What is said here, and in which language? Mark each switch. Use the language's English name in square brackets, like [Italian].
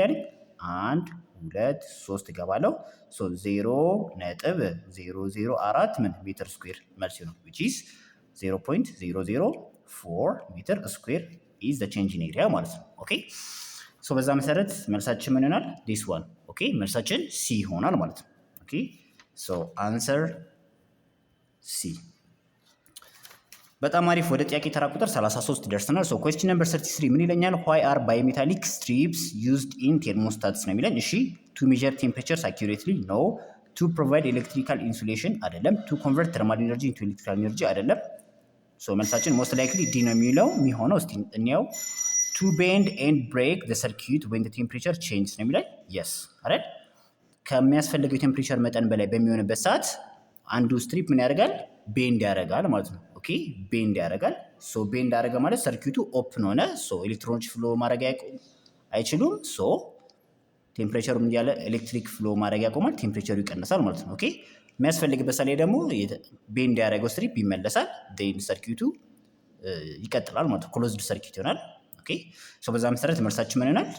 [Amharic] ያለኝ 1 2 3 ገባለው 0.004 ምን ሜትር ስኩዌር መልስ ነው [English] which is 0.004 [Amharic] ሜትር ስኩዌር [English] is the change in area [Amharic] ማለት ነው። ኦኬ በዛ መሰረት መልሳችን ምን ይሆናል? this one ኦኬ መልሳችን C ይሆናል ማለት ነው። ኦኬ [English] answer C። [Amharic] በጣም አሪፍ። ወደ ጥያቄ ተራ ቁጥር 33 ደርሰናል። [English] question number 33 [Amharic] ምን ይለኛል? [English] why are bimetallic strips used in thermostats [Amharic] ነው የሚለኝ። እሺ [English] to measure temperatures accurately no to provide electrical insulation አይደለም to convert thermal energy into electrical energy አይደለም። [Amharic] መልሳችን most likely D ነው የሚሆነው። እስቲ እንየው። [English] to bend and break the circuit when the temperature changes ነው የሚለኝ። yes አይደል? [Amharic] ከሚያስፈልገው የቴምፕሬቸር መጠን በላይ በሚሆንበት ሰዓት አንዱ ስትሪፕ ምን ያደርጋል? ቤንድ ያደርጋል ማለት ነው። ኦኬ ቤንድ ያደርጋል። ቤንድ ያደረገ ማለት ሰርኪቱ ኦፕን ሆነ። ኤሌክትሮኖች ፍሎ ማድረግ አይችሉም። ቴምፕሬቸሩ ምን ያለ ኤሌክትሪክ ፍሎ ማድረግ ያቆማል። ቴምፕሬቸሩ ይቀንሳል ማለት ነው። ኦኬ የሚያስፈልግበት ሰዓት ላይ ደግሞ ቤንድ ያደረገው ስትሪፕ ይመለሳል። ዴን ሰርኪቱ ይቀጥላል ማለት ነው። ክሎዝድ ሰርኪት ይሆናል። ኦኬ በዛ መሰረት መልሳችን ምን ይሆናል?